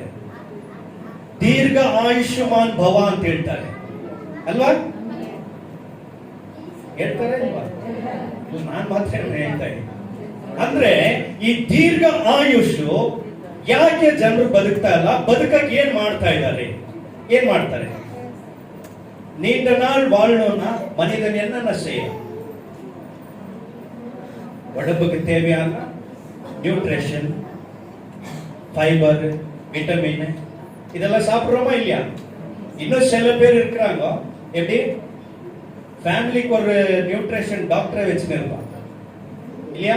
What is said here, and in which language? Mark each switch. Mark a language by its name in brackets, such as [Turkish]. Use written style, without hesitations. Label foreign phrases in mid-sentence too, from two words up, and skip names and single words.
[Kannada] ದೀರ್ಘ ಆಯುಷ್ಮಾನ್ ಭವ ಅಂತ ಹೇಳ್ತಾರೆ ಅಲ್ವಾ? ಹೇಳ್ತಾರೆ ಅಲ್ವಾ? ನಾನ್ ಮಾತ್ರ ಹೇಳ್ತಾ ಇದ್ದೀನಿ. ಅಂದ್ರೆ ಈ ದೀರ್ಘ ಆಯುಷ್ ಯಾಕೆ ಜನರು ಬದುಕ್ತಾ ಇಲ್ಲ? ಬದುಕಕ್ಕೆ ಏನ್ ಮಾಡ್ತಾ ಇದ್ದಾರೆ? ಏನ್ ಮಾಡ್ತಾರೆ? [Tamil] நீண்ட நாள் வாழணும்னா மனிதன் என்னென்ன செய்யும்? உடம்புக்கு தேவையான [English] nutrition, fiber, vitamin [Tamil] இதெல்லாம் சாப்பிடுறோமா இல்லையா? இன்னும் சில பேர் இருக்கிறாங்க எப்படி ஃபேமிலிக்கு ஒரு [English] nutrition doctor [Tamil] வச்சுன்னு இருப்பாங்க இல்லையா?